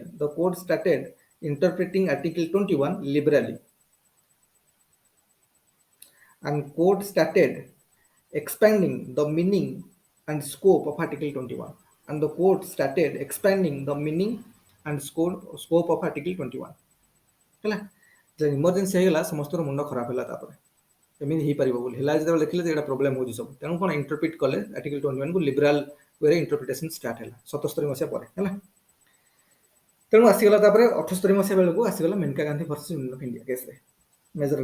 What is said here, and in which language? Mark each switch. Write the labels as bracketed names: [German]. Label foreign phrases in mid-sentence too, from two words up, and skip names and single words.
[English] The court started interpreting Article 21 liberally. And court started expanding the meaning and scope of Article 21. And the court started expanding the meaning and scope of Article 21. [Odia] ହେଲା। ଯେ ଇମର୍ଜେନ୍ସି ହେଇଗଲା, ସମସ୍ତଙ୍କର ମୁଣ୍ଡ ଖରାପ ହେଲା। ତାପରେ ଏମିତି ହେଇପାରିବ ବୋଲି ହେଲା, ଯେତେବେଳେ ଦେଖିଲେ ଯେ ଏଇଟା ପ୍ରୋବ୍ଲେମ ହେଉଛି ସବୁ, ତେଣୁ କ'ଣ ଇଣ୍ଟରପ୍ରିଟ କଲେ ଆର୍ଟିକଲ 21 କୁ [English] liberal way interpretation start [Odia] ହେଲା 77 ମସିହା ପରେ ହେଲା। ତେଣୁ ଆସିଗଲା ତାପରେ 78 ମସିହା ବେଳକୁ ଆସିଗଲା ମେନକା ଗାନ୍ଧୀ ଭର୍ସେସ ୟୁନିୟନ ଅଫ ଇଣ୍ଡିଆ କେସରେ ମେଜର।